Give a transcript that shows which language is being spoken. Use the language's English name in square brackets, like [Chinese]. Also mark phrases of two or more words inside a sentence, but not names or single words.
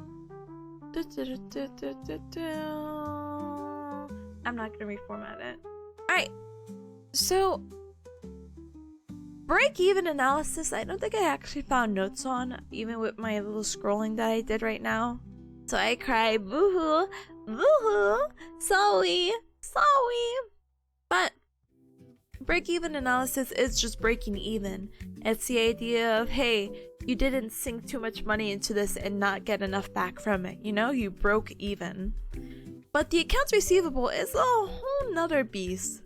[English] I'm not gonna reformat it. Alright, so break-even analysis, I don't think I actually found notes on, even with my little scrolling that I did right now. So I cry, boo-hoo, boo-hoo, sorry. But break-even analysis is just breaking even. It's the idea of, hey, you didn't sink too much money into this and not get enough back from it. You know, you broke even. But the accounts receivable is a whole nother beast.